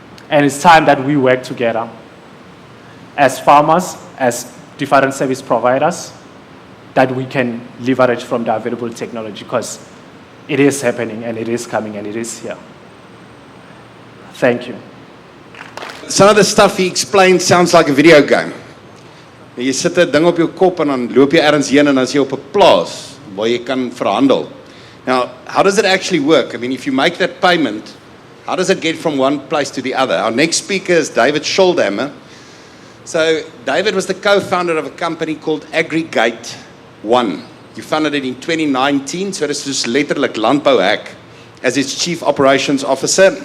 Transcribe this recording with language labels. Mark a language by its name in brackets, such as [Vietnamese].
[English] And it's time that we work together as farmers, as different service providers, that we can leverage from the available technology, because it is happening and it is coming and it is here. Thank you. Some of the stuff he explained sounds like a video game. [Afrikaans] Jy sit 'n ding op jou kop en dan loop jy ergens heen en dan is jy op 'n plaas waar jy kan verhandel. [English] Now, how does it actually work? I mean, if you make that payment, how does it get from one place to the other? Our next speaker is David Scholdhammer. So David was the co-founder of a company called Aggregate One. He founded it in 2019, so this is [Afrikaans] letterlik landbouhek, [English] as its chief operations officer.